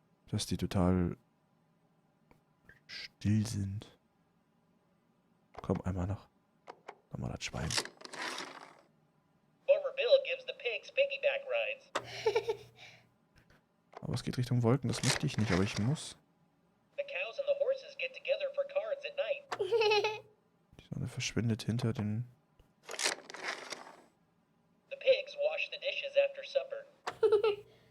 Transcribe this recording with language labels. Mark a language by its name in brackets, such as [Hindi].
[German] Dass die total still sind. Komm, einmal noch. Nochmal das Schwein. [English] Farmer Bill gives the pigs piggyback rides. [German] Aber es geht Richtung Wolken, das möchte ich nicht, aber ich muss. [English] The cows and the horses get together for cards at night. [German] Die Sonne verschwindet hinter den... [English] The pigs wash the dishes after supper.